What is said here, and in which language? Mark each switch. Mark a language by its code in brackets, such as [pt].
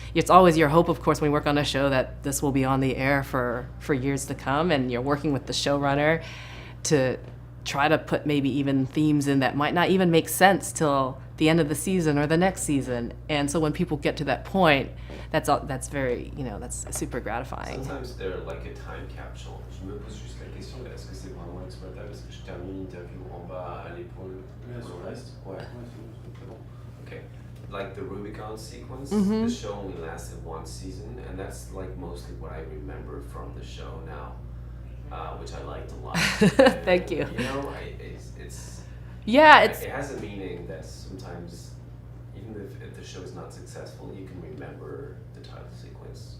[en] It's always your hope, of course, when you work on a show, that this will be on the air for years to come, and you're working with the showrunner to try to put maybe even themes in that might not even make sense till the end of the season or the next season. And so when people get to that point, that's very, that's super gratifying. Sometimes they're like a time capsule. [fr] Je me pose juste la question, est-ce que c'est vraiment exploitable? Est-ce que je termine l'interview en bas à l'épaule? Ouais, sur le reste. Ouais. C'est très bon. [en] Okay. Like the Rubicon sequence, Mhm. the show only lasted one season, and that's mostly what I remember from the show now, which I liked a lot. Thank you. It's Yeah, it has a meaning that sometimes, even if the show is not successful, you can remember the title sequence.